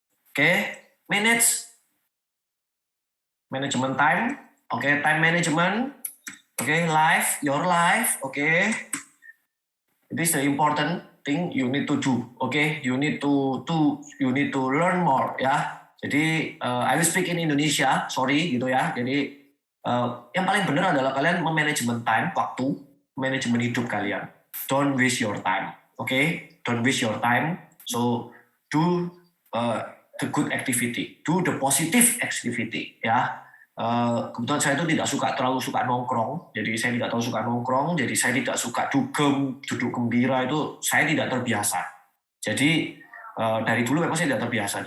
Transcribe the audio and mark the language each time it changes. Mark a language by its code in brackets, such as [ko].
[en] Okay, management time. Okay, time management. Okay, life, your life. Okay, this is the important thing you need to do. Okay, you need to learn more. Ya. Jadi I will speak in Indonesia. [id] Sorry gitu ya. Jadi yang paling benar adalah kalian memanajemen time, waktu, manajemen hidup kalian. [en] Don't waste your time. Okay, don't waste your time. So do the good activity, do the positive activity. [id] Ya. Kebetulan saya itu tidak terlalu suka nongkrong, jadi saya tidak terlalu suka nongkrong, jadi saya tidak suka duduk gembira, itu saya tidak terbiasa. Jadi dari dulu memang saya tidak terbiasa.